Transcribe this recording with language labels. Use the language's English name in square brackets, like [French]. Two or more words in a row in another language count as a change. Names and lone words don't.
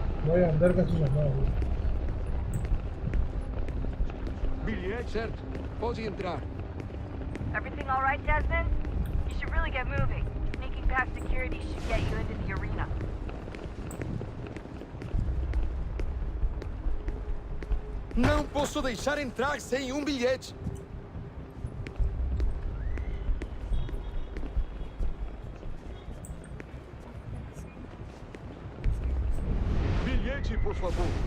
[Hindi] भाई अंदर कैसे जाना है? [Portuguese] Bilhete? Certo. Pode entrar. [English] Everything all right, Desmond? You should really get moving. Sneaking past security should get you into the arena. [Portuguese] Não posso deixar entrar sem bilhete. Bilhete, por favor.